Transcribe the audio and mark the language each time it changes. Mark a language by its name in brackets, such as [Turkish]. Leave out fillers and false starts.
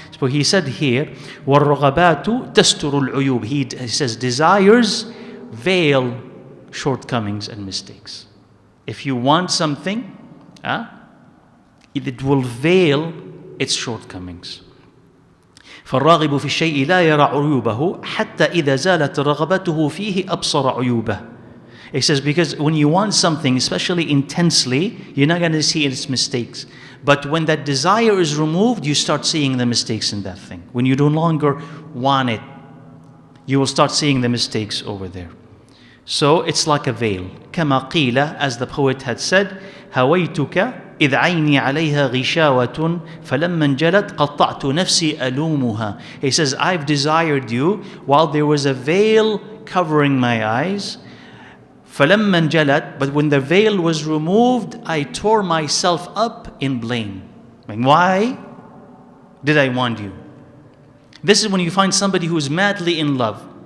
[English] So he said here, [Arabic] وَالرَّغَبَاتُ تَسْتُرُ الْعُيُوبِ. [English] He says, desires veil shortcomings and mistakes. If you want something, it will veil its shortcomings. [Arabic] فالراغب في الشيء لا يرى عيوبه حتى إذا زالت رغبته فيه أبصر عيوبه. [English] It says, because when you want something, especially intensely, you're not going to see its mistakes. But when that desire is removed, you start seeing the mistakes in that thing. When you no longer want it, you will start seeing the mistakes over there. So it's like a veil. [Arabic] كما قيل, [English] as the poet had said, [Arabic] هويتك إذ عيني عليها غشاوة فلما انجلت قطعت نفسي ألومها. [English] He says, I've desired you while there was a veil covering my eyes. [Arabic] فلما انجلت, [English] but when the veil was removed, I tore myself up in blame. Why did I want you? This is when you find somebody who is madly in love.